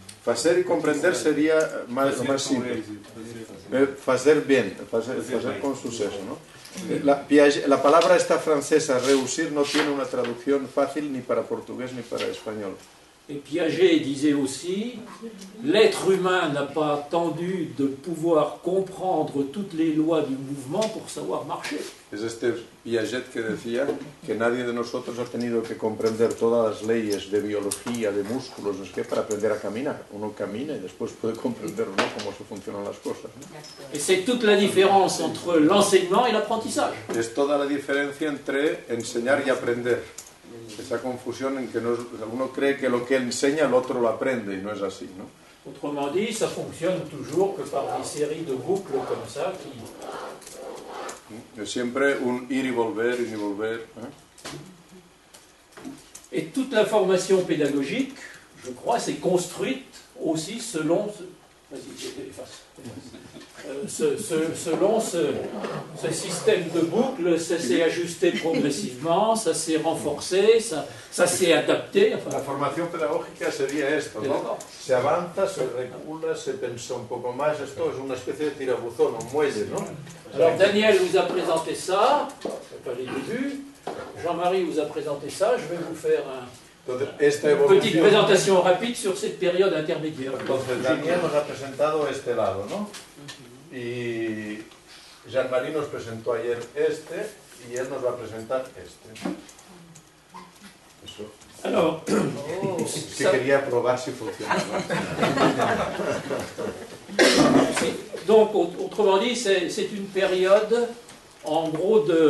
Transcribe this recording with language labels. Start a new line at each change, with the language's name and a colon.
Spanish: Hacer y comprender sería más simple. Hacer bien, hacer con suceso, ¿no? La palabra esta francesa, reusir, no tiene una traducción fácil ni para portugués ni para español.
French: Et Piaget disait aussi, l'être humain n'a pas attendu de pouvoir comprendre toutes les lois du mouvement pour savoir marcher.
Spanish: Es este Piaget que decía que nadie de nosotros ha tenido que comprender todas las leyes de biología, de músculos, no sé qué, para aprender a caminar. Uno camina y después puede comprender o no cómo se funcionan las cosas, ¿no?
French: Et c'est toute la différence entre l'enseignement et l'apprentissage.
Spanish: Es toda la diferencia entre enseñar y aprender. Esa confusión en que uno cree que lo que enseña el otro lo aprende y no es así, ¿no?
French: Autrement dit, ça fonctionne toujours que par des séries de boucles comme ça qui...
Spanish: Es siempre un ir y volver,
French: Et toute la formation pédagogique, je crois, c'est construite aussi selon... Vas-y, efface. Selon ce système de boucles, ça s'est ajusté progressivement, ça s'est renforcé, ça s'est adapté. Enfin,
Spanish: La formación pedagógica sería esto, ¿no? Se avanza, se recula, se pensa un poco más. Esto es una especie de tirabuzón, un muelle, ¿no?
French: alors Daniel vous a présenté ça, c'est pas les débuts. Jean-Marie vous a présenté ça. Je vais vous faire
Spanish: Entonces, esta
French: une petite
Spanish: evolución...
French: présentation rapide sur cette période intermédiaire.
Spanish: Entonces, Daniel nos ha presentado este lado, ¿no? Y Jean-Marie nos presentó ayer este, y él nos va a presentar este. Eso.
French: Alors,
Spanish: Sí quería probar si funcionaba.
French: donc autrement dit, c'est une période en gros